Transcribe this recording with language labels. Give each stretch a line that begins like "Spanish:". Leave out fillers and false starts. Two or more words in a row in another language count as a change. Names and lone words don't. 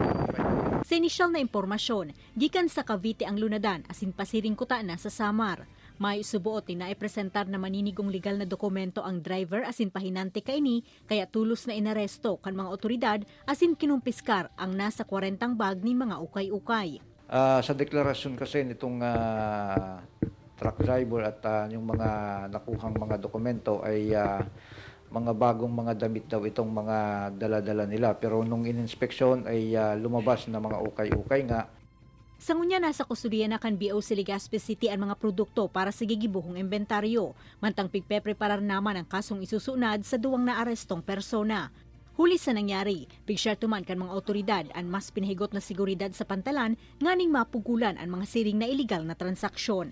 Bikol: Sa inisyal na impormasyon, gikan sa Cavite ang lunadan asin pasiring kuta na sa Samar. May subuot na ipresentar na maninigong legal na dokumento ang driver asin pahinante kaini kaya tulos na inaresto kan mga otoridad asin kinumpiskar ang nasa 40 bag ni mga ukay-ukay.
Filipino: Sa deklarasyon kasi nitong truck driver at yung mga nakuhang mga dokumento ay mga bagong mga damit daw itong mga dala-dala nila. Pero nung ininspeksyon ay lumabas na mga ukay-ukay nga.
Bikol: Sa ngunya nasa kustudiya na kan BOC Legazpi City ang mga produkto para sa gigibuhong inventaryo. Mantang pigpe-preparar naman ang kasong isusunad sa duwang na arestong persona. Huli sa nangyari, pig-share tuman kan mga otoridad ang mas pinahigot na seguridad sa pantalan nganing mapugulan ang mga siring na iligal na transaksyon.